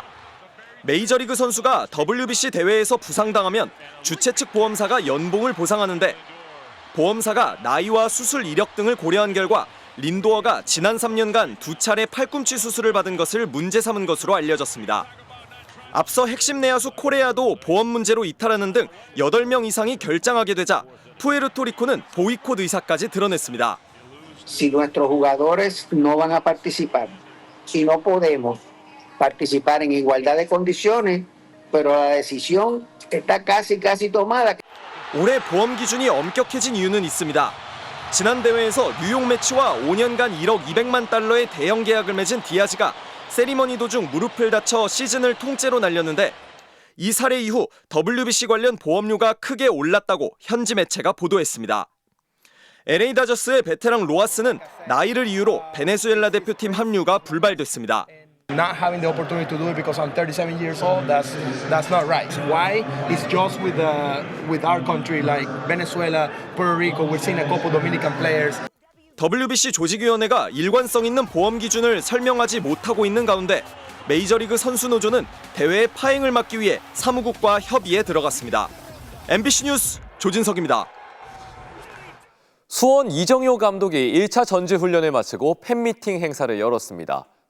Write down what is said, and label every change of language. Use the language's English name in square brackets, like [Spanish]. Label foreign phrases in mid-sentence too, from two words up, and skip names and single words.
[Korean] 메이저리그 선수가 WBC 대회에서 부상당하면 주최 측 보험사가 연봉을 보상하는데 보험사가 나이와 수술 이력 등을 고려한 결과 린도어가 지난 3년간 2차례 팔꿈치 수술을 받은 것을 문제 삼은 것으로 알려졌습니다. 앞서 핵심 내야수 코레아도 보험 문제로 이탈하는 등 8명 이상이 결장하게 되자 푸에르토리코는 보이콧 의사까지 드러냈습니다. [Spanish] Si nuestros jugadores no van a participar y no podemos participar en igualdad de condiciones, pero la decisión está casi tomada. [Korean] 올해 보험 기준이 엄격해진 이유는 있습니다. 지난 대회에서 뉴욕 매치와 5년간 1억 200만 달러의 대형 계약을 맺은 디아즈가 세리머니 도중 무릎을 다쳐 시즌을 통째로 날렸는데 이 사례 이후 WBC 관련 보험료가 크게 올랐다고 현지 매체가 보도했습니다. LA 다저스의 베테랑 로하스는 나이를 이유로 베네수엘라 대표팀 합류가 불발됐습니다. [English] Not having the opportunity to do it because I'm 37 years old, that's not right. Why? It's just with our country like Venezuela, Puerto Rico. We're seeing a couple Dominican players. [Korean] WBC 조직위원회가 일관성 있는 보험 기준을 설명하지 못하고 있는 가운데 메이저리그 선수 노조는 대회의 파행을 막기 위해 사무국과 협의에 들어갔습니다. MBC 뉴스 조진석입니다. 수원 이정효 감독이 1차 전지훈련을 마치고 팬미팅 행사를 열었습니다.